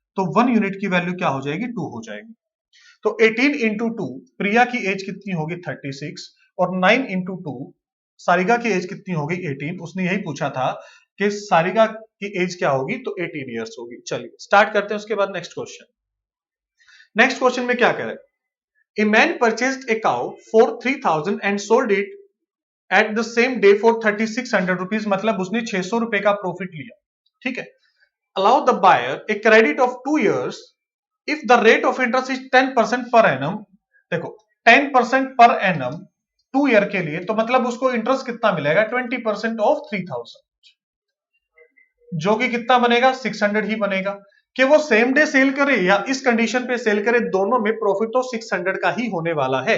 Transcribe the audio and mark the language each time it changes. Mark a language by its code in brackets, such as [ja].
[hi] तो 1 यूनिट की वैल्यू क्या हो जाएगी, 2 हो जाएगी। तो 18 इंटू 2, प्रिया की एज कितनी होगी, 36, और 9 इंटू 2, सारिका की एज कितनी होगी, 18। उसने यही पूछा था कि सारिका की एज क्या होगी, तो 18 ईयर्स होगी। चलिए स्टार्ट करते हैं। उसके बाद नेक्स्ट क्वेश्चन। नेक्स्ट क्वेश्चन में क्या कह रहा है, [en] A man purchased a cow for 3,000 and sold it at the same day for 3,600 rupees। [hi] मतलब उसने 600 रुपए का प्रॉफिट लिया, ठीक है। [en] Allow the buyer a credit of 2 years if the rate of interest is 10% per annum। [hi] देखो 10% per annum 2 year के लिए, तो मतलब उसको इंटरेस्ट कितना मिलेगा, 20% ऑफ 3,000, जो कि कितना बनेगा, 600 ही बनेगा। कि वो सेम डे सेल करे या इस कंडीशन पे सेल करे, दोनों में प्रॉफिट तो 600 का ही होने वाला है।